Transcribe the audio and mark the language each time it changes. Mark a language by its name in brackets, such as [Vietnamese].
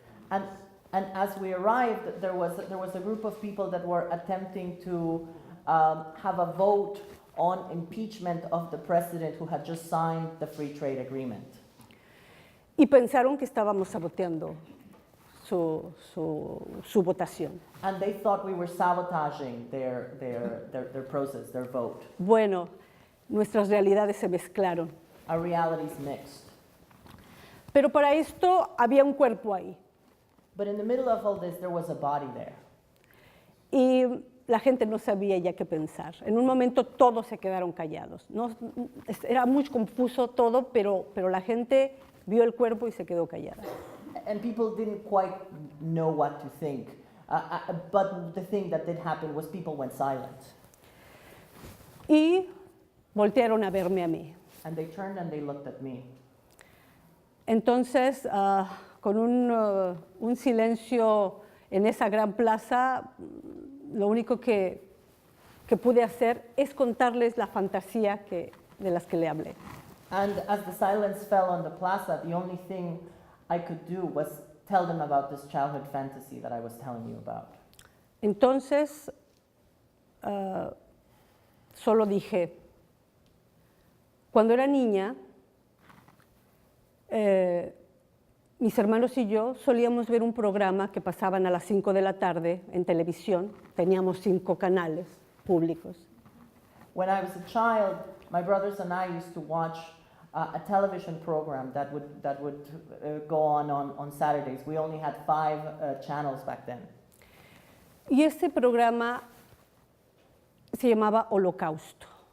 [English] And as we arrived, there was a group of people that were attempting to have a vote on impeachment of the president who had just signed the free trade agreement. [Spanish] Y pensaron que estábamos saboteando su votación. [English] And they thought we were sabotaging their process, their vote. [Spanish] Bueno, nuestras realidades se mezclaron. [English] Our realities mixed. [Spanish] Pero para esto había un cuerpo ahí. [English] But in the middle of all this, there was a body there. [Spanish] Y la gente no sabía ya qué pensar. En un momento todos se quedaron callados. Era muy confuso todo, pero la gente vio el cuerpo y se quedó callada. [English] And people didn't quite know what to think. But the thing that did happen was people went silent. [Spanish] Y voltearon a verme a mí. [English] And they turned and they looked at me. [Spanish] Entonces, con un silencio en esa gran plaza, lo único que pude hacer es contarles la fantasía de las que le hablé. [English] And as the silence fell on the plaza, the only thing I could do was tell them about this childhood fantasy that I was telling you about. [Spanish] Entonces, solo dije, cuando era niña, mis hermanos y yo solíamos ver un programa que pasaban a las 5 de la tarde en televisión. Teníamos 5 canales públicos. [English] When I was a child, my brothers and I used to watch a television program that would go on Saturdays. We only had 5 channels back then. [Spanish] Y este programa se llamaba Holocausto.